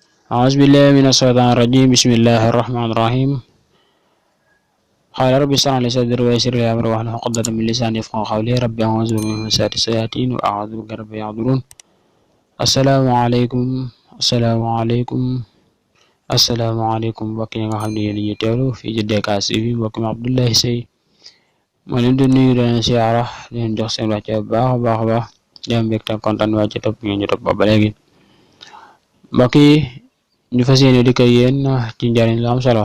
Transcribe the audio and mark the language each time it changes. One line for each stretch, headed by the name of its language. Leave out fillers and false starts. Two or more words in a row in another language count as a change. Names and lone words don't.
Arabic: أعوذ بالله من الشيطان الرجيم. بسم الله الرحمن الرحيم. قال رب اشرح لي صدري ويسر لي أمري واحلل عقدة من لساني يفقهوا قولي. رب أعوذ بك من همزات الشياطين وأعوذ بك رب يحضرون. السلام عليكم
Wolof: mbokk yi nga xam ne yéen ñi teewlu fii ci DKS TV. mbokk mi Abdoulaye Seye moo leen di nuyu di leen siyaara di leen jox seen wàcce bu baax a baax di am mbégte kontaan waa ci topp ngeen ñu topp ba léegi. mbokk yi ñu fas yéene di ko yéen ci njariñ lu am solo.